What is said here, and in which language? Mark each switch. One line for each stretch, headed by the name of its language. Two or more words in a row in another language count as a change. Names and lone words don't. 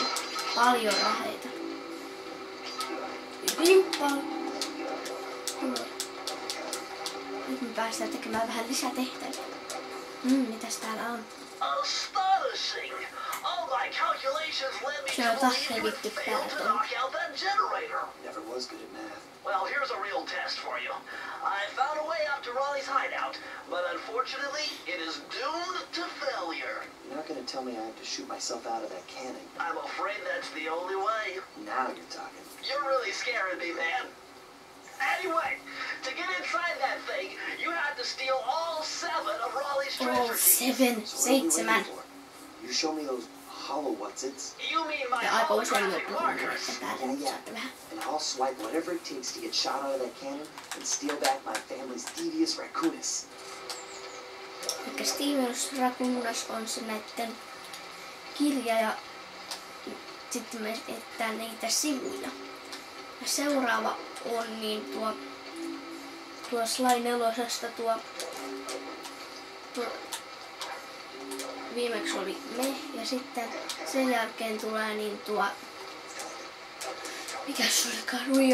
Finnish: Paljon raheita. Hyvin paljon. Nyt me päästään tekemään vähän lisätehtäviä. Mitäs täällä on? Se on taas revitty päältä.
English: Never was good at math. Well, here's a real test for you. I found a way out to Raleigh's hideout, but unfortunately, it is doomed to failure. You're not gonna tell me I have to shoot myself out of that cannon. I'm afraid that's the only way. Now you're talking. You're really scaring me, man. Anyway, to get inside that thing, you have to steal all 7 of Raleigh's treasure keys. 7. You show me those hollow whatsits. You mean my
Finnish: ja aika usein
English: holographic markers? And I'll swipe whatever it takes to get shot out of that cannon and steal back my family's devious raccoonus.
Finnish: Eli Stevenus Raccoonus on se näitten kirja ja sitten me etsitään niitä sivuja. Ja seuraava on niin tuo Sly 4:sta tuo viimeksi oli me ja sitten sen jälkeen tulee niin tuo mikä se olikaan?